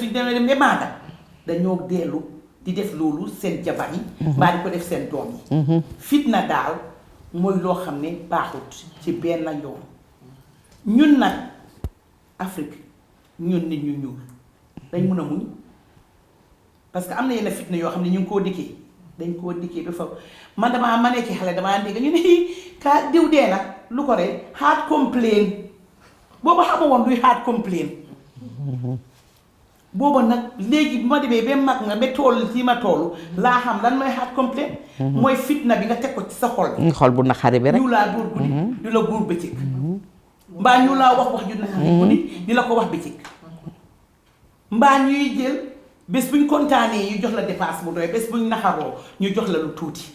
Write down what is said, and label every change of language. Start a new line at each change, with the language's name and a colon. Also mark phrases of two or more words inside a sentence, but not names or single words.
Wolof: suñ demee dem ba maaga dañoo dellu di def loolu seen jabar yi mbaa di ko def seen doom yi fitna daal mooy loo xam ne baaxut ci benn yoon ñun nag Afrique ñun nit ñu ñuul dañ mun a muñ parce que am na yenn fitna yoo xam ne ñu ngi koo dikkee dañ koo dikkee ba fa man ma nekk xale damaa dégg ñu ne ka diw dee na lu ko rey
English: heart complaint
Wolof: booba xama woon luy
English: heart complaint
Wolof: booba nag léegi bu ma demee ba mag nga ba toll ci ma toll laa xam lan mooy
English: heart complaint
Wolof: mooy fitna bi nga teg ko ci sa xol xol bu naqari bi rek ñu laa dóor guddi di la góor bëccëg mbaa ñu laa wax ju naqari guddi di la ko wax bëccëg mbaa ñuy jël bés buñ kontaanee ñu jox la dépasse bu doy bés buñ naxaroo ñu jox la lu tuuti